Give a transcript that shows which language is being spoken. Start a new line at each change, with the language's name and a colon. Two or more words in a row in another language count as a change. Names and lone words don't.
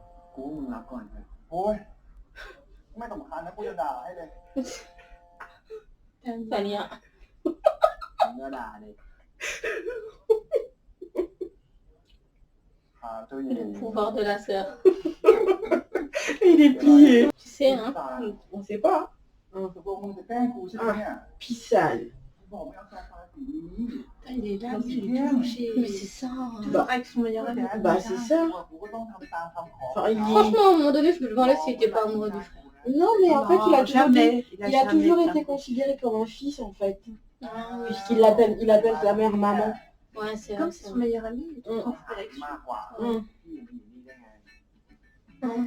Thai: กูว่ามึงรับก่อนเถอะโอ้ยไม่สำคัญนะกูจะด่าให้เลย
French: Tania.
Thai: มึงก็ด่าดิเจ้าหญิง
French: Le pouvoir de la sœur. Il est plié. Tu sais, hein. On sait pas.
Thai: ตกลงมึงจะแกล้งกูใช่ไหมเนี่ย
French: Pissale.
Thai: บอกไม่เอาซาฟาสีนี้
French: Putain, il est là, Vas-y, il est viens. tout touché. Mais c'est ça. Toujours avec son meilleur ami. Bah, c'est ça.
Thai: กูก็ต้องทำตามคำขอ
French: Enfin, il est- Franchement, à un moment donné, je me demandais s'il était pas amoureux du frère. Non, mais en fait, il a toujours, jamais. il a toujours été considéré comme un fils, en fait. Ah, Puisqu'il appelle sa mère maman. Ouais, c'est vrai. Comme c'est c'est son vrai. meilleur ami, il est tout Mm. en frère avec
Thai: มากกว่า Mm. พี่มีนี่ได้ไง Hum.